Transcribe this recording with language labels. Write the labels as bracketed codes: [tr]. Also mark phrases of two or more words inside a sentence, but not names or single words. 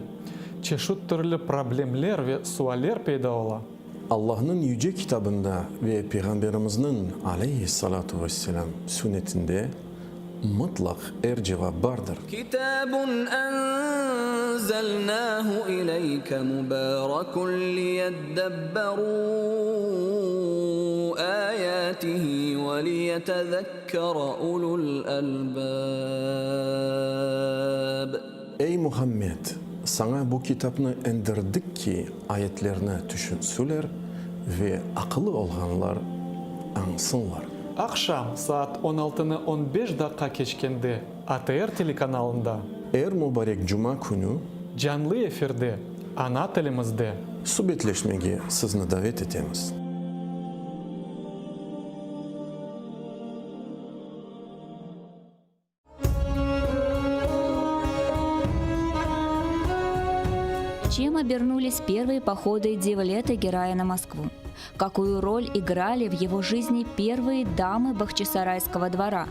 [crh] Чешут түрлі проблемлер ve sualler peyda ola. Allah'ın yüce kitabında ve Peygamberimizin [ar] عليه الصلاة والسلام [crh] sünnetinde mutlak cevap vardır. [ar] كتاب أنزلناه إليك مبارك ليدبروا آياته وليتذكر أولو الألباب. [crh] Ey Muhammed sana bu kitapni indirdik ki ayetlerini düşünsüler ve akıllı olganlar ansınlar. Akşam saat 16'nı 15 dakika geçkende ATR telekanalında Er mübarek cuma günü canlı efirde ana tilimizde subetleşmeye sizni davet etemiz. [ru] Чем обернулись первые походы Девлета Герая на Москву? Какую роль играли в его жизни первые дамы Бахчисарайского двора?